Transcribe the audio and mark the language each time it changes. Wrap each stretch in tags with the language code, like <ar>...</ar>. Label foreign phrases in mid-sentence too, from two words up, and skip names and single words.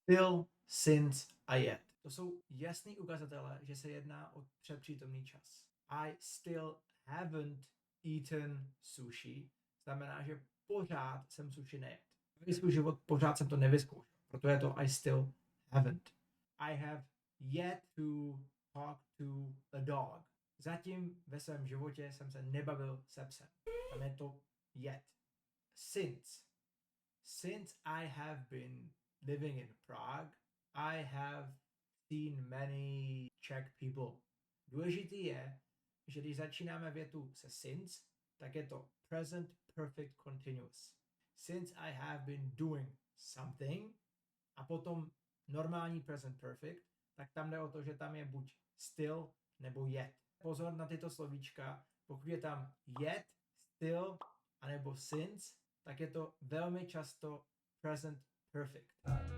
<en>still, since a yet.</en> <cs>To jsou jasný ukazatele, že se jedná o předpřítomný čas.</cs> <en>I still haven't eaten sushi</en> <cs>znamená, že pořád jsem sushi nejedl. Svůj život pořád jsem to nevyzkoušel, proto je to</cs> <en>I still haven't. I have yet to talk to a dog.</en> <cs>Zatím ve svém životě jsem se nebavil se psem. Tam je to yet.</cs> <en>Since I have been living in Prague, I have seen many Czech people.</en> <cs>Důležitý je, že když začínáme větu se since, tak je to</cs> <en>present perfect continuous. Since I have been doing something</en> <cs>a potom normální</cs> <en>present perfect,</en> <cs>tak tam jde o to, že tam je buď still nebo yet. Pozor na tyto slovíčka, pokud je tam yet, still anebo since, tak je to velmi často</cs> <en>present perfect.</en>